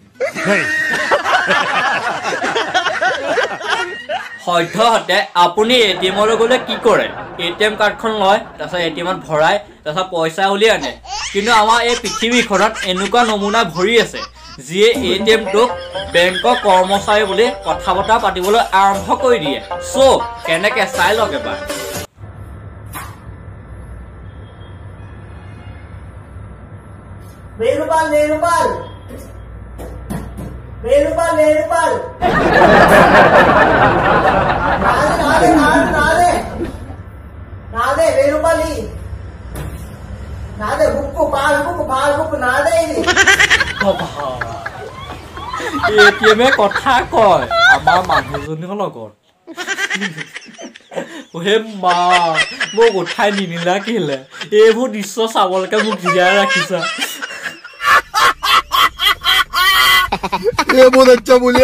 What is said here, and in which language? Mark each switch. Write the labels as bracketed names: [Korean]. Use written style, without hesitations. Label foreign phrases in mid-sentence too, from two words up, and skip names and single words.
[Assamese] সদ্যহতে আপুনি এটিএমলৈ গ'লে কি কৰে এটিএম কাৰ্ডখন লয় তাৰপিছত এটিএমত ভৰাই তাৰপিছত পইচা উলিয়াই আনে কিন্তু আমাৰ এই পৃথিৱীখনত এনেকুৱা নমুনা ভৰি আছে যিয়ে এটিএমটোক বেংকৰ কৰ্মচাৰী বুলি কথা বতৰা পাতিবলৈ আৰম্ভ কৰি দিয়ে চ' কেনেকে চাই লওক এবাৰ Venupan nade Venupali nade bukku pal bukku nade ini এটিএমে কথা কয় আমাৰ মানুহজনীৰ লগত ওহে মা মোক উঠাই নিনিলা কেলে এইবোৰ দৃশ্য চাবলৈকে মোক জীয়াই ৰাখিছা [Hindi] ये बहुत अच्छा बोलिया